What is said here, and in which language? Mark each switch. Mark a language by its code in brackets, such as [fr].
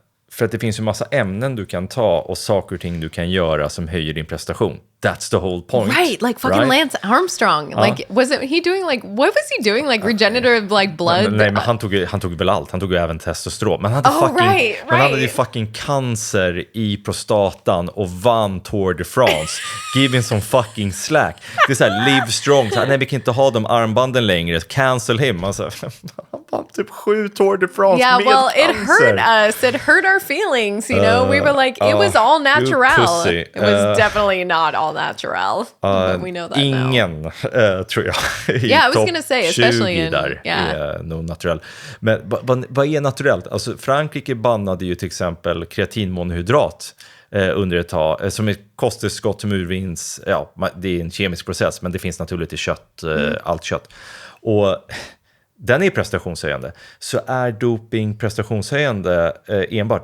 [sv] För att det finns ju massa ämnen du kan ta och saker och ting du kan göra som höjer din prestation. [en] That's the whole point. Right, fucking Lance Armstrong. Wasn't he doing what was he doing? Regenerative blood? [sv] Nej, men han tog väl allt. Han tog ju även testosteron. Men han hade ju fucking cancer i prostatan och vann Tour de France. [en] Give him some fucking slack. [sv] Det är så här, live strong. Så här, nej, vi kan inte ha de armbanden längre. [en] Cancel him. [sv] Alltså, han vann typ 7 Tour de France med cancer. [en] It hurt us. It hurt our feelings, we were like, it was all natural. It was definitely not all natural. But we know that [sv] ingen, [en] now. [sv] Tror jag. [en] Yeah, I was gonna say, especially in... [sv] där är nog naturell. Men vad är naturellt? Alltså, Frankrike bannade ju till exempel kreatinmonohydrat under ett tag, som ett kosttillskott som urvinns, det är en kemisk process, men det finns naturligt i kött, allt kött. Och den är prestationshöjande. Så är doping prestationshöjande enbart?